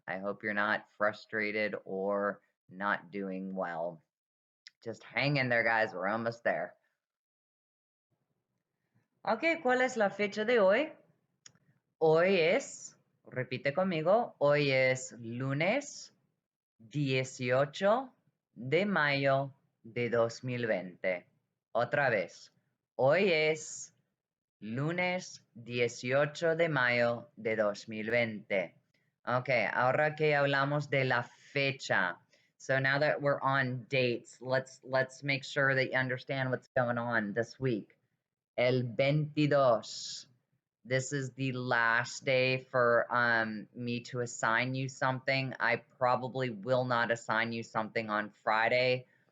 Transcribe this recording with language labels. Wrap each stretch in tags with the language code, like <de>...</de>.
<en>I hope you're not frustrated or not doing well. Just hang in there, guys. We're almost there.</en> <es>Ok, ¿cuál es la fecha de hoy? Hoy es, repite conmigo, hoy es lunes 18 de mayo de 2020. Otra vez, hoy es lunes 18 de mayo de 2020. Ok, ahora que hablamos de la fecha.</es> <en>So now that we're on dates, let's make sure that you understand what's going on this week.</en> <es>El 22.</es> <en>This is the last day for me to assign you something. I probably will not assign you something on Friday.</en>